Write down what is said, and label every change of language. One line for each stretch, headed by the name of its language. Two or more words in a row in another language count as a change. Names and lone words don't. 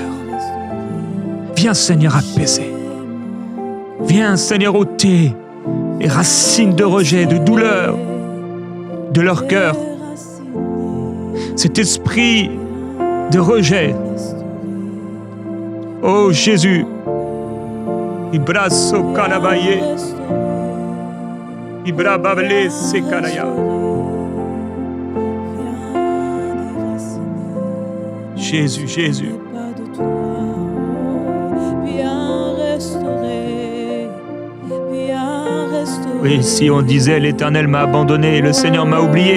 French: Viens, Seigneur, apaiser. Viens, Seigneur, ôter les racines de rejet, de douleur de leur cœur. Cet esprit de rejet. Oh Jésus. Ibraso kanabaye. Ibrabable sekanaya. Jésus, Jésus. Oui, si on disait l'Éternel m'a abandonné et le Seigneur m'a oublié.